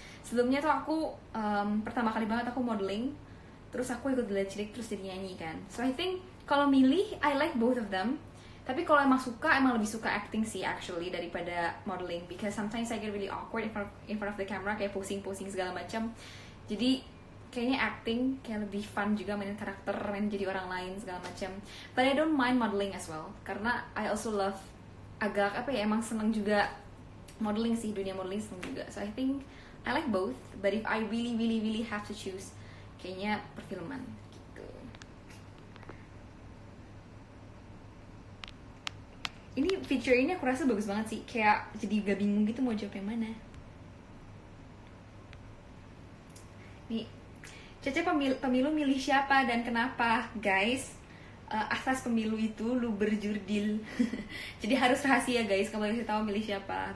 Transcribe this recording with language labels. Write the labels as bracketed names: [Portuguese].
[Indonesian] Sebelumnya tuh aku pertama kali banget aku modeling, terus aku ikut belajar cilik terus jadi nyanyi kan. [English] So I think [Indonesian] kalau milih [English] I like both of them. [Indonesian] Tapi kalau emang suka, emang lebih suka acting sih [English] actually [Indonesian] daripada modeling, [English] because sometimes I get really awkward in front of the camera, [Indonesian] kayak posing-posing segala macam. Jadi kayaknya acting kayak lebih fun juga, mainin karakter, main jadi orang lain segala macam. [English] But I don't mind modeling as well, [Indonesian] karena [English] I also love [Indonesian] agak apa ya, emang seneng juga modeling sih, dunia modeling seneng juga. [English] So I think I like both, but if I really really really have to choose, [Indonesian] kayaknya perfilman gitu. Ini feature ini aku rasa bagus banget sih, kayak jadi gak bingung gitu mau jawab yang mana. Nih, Cece pemilu milih siapa dan kenapa, guys? Asas pemilu itu lu berjurdil. Jadi harus rahasia guys, kamu harus tahu milih siapa.